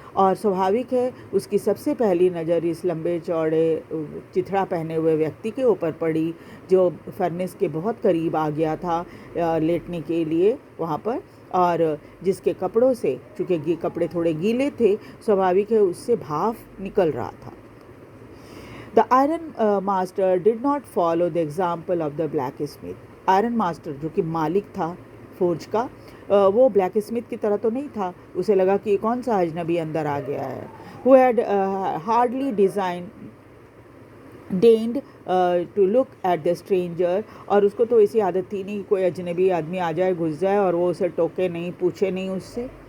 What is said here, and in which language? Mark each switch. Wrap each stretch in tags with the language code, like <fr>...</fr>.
<hi>और स्वाभाविक है उसकी सबसे पहली नज़र इस लंबे चौड़े चिथड़ा पहने हुए व्यक्ति के ऊपर पड़ी जो फर्नेस के बहुत करीब आ गया था लेटने के लिए वहाँ पर, और जिसके कपड़ों से, चूँकि कपड़े थोड़े गीले थे, स्वाभाविक है उससे भाप निकल रहा था.</hi> <en>The iron master did not follow the example of the blacksmith.</en> <hi>Iron master जो कि मालिक था फोर्ज का, वो ब्लैक स्मिथ की तरह तो नहीं था. उसे लगा कि कौन सा अजनबी अंदर आ गया है.</hi> <en>Who had hardly deigned to look at the stranger,</en> <hi>और उसको तो ऐसी आदत थी नहीं कोई अजनबी आदमी आ जाए घुस जाए और वो उसे टोके नहीं पूछे नहीं उससे.</hi>